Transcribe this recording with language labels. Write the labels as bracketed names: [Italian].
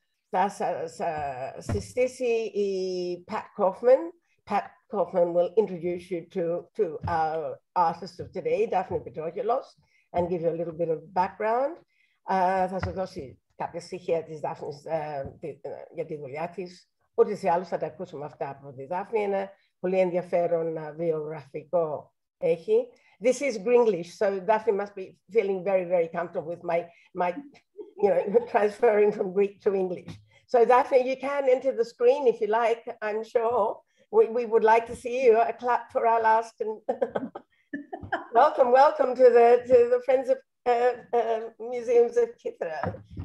[Greek] Θα σας συστήσει η Pat Kaufman. [English] Pat Kaufman will introduce you to our artist of today, Daphne Petrohilos, and give you a little bit of background. [Greek] Θα σας δώσει κάποια στοιχεία της Δάφνης για τη δουλειά της. Ούτως ή άλλως θα τα ακούσουμε αυτά από τη Δάφνη. Ένα πολύ ενδιαφέρον βιογραφικό έχει. [English] This is Gringlish, so Daphne must be feeling very, very comfortable with my transferring from Greek to English. So Daphne, you can enter the screen if you like, I'm sure. We would like to see you. A clap for our last. welcome to the Friends of Museums of Κύθηρα.